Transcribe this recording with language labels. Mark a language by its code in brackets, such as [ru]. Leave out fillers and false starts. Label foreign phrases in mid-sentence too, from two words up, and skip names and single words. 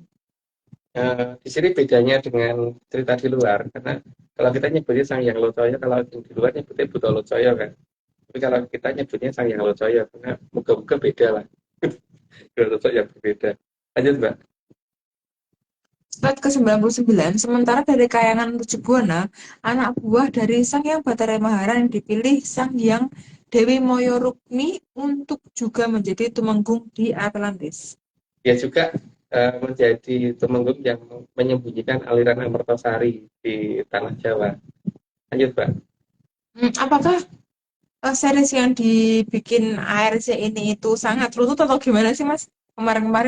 [id] Di sini bedanya dengan cerita di luar, karena kalau kita nyebutnya Sang Hyang Locaya, kalau di luar nyebutnya Buto Locaya kan. Tapi kalau kita nyebutnya Sang Hyang Locaya, karena muka-muka beda lah. Dua sosok yang berbeda. Lanjut, Mbak. Slide ke-99, sementara dari kayangan Tujuh Buana, anak buah dari Sang Hyang Bathara Maharan yang dipilih Sang Hyang Dewi Moyorukmi untuk juga menjadi tumenggung di Atlantis. Dia juga menjadi tumenggung yang menyembunyikan aliran Amertasari di tanah Jawa. Lanjut, Mbak. Apakah series yang dibikin ARC ini itu sangat runut atau gimana sih Mas kemarin-kemarin?